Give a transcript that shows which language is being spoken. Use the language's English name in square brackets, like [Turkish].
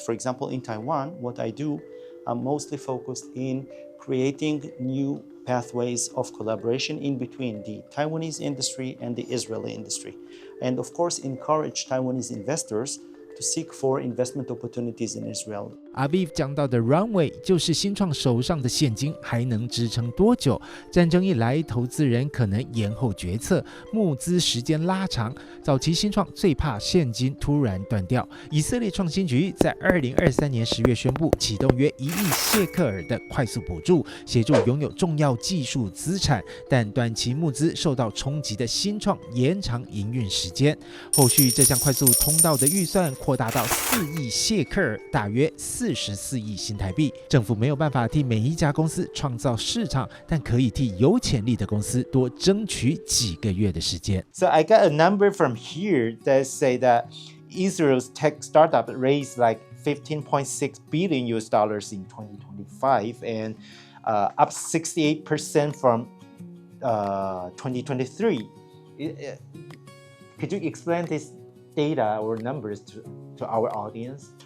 [English] For example, in Taiwan, what I do, I'm mostly focused in creating new pathways of collaboration in between the Taiwanese industry and the Israeli industry. And of course, encourage Taiwanese investors to seek for investment opportunities in Israel. [Chinese] Aviv 讲到的 runway 就是新创手上的现金还能支撑多久？战争一来，投资人可能延后决策，募资时间拉长。早期新创最怕现金突然断掉。以色列创新局在2023年10月宣布启动约1亿谢克尔的快速补助，协助拥有重要技术资产但短期募资受到冲击的新创延长营运时间。后续这项快速通道的预算扩大到4亿谢克尔，大约44亿新台币。政府没有办法替每一家公司创造市场，但可以替有潜力的公司多争取几个月的时间。 [English] So I got a number from here that say that Israel's tech startup raised like 15.6 billion US dollars in 2025 and up 68% from 2023. Could you explain this data or numbers to our audience?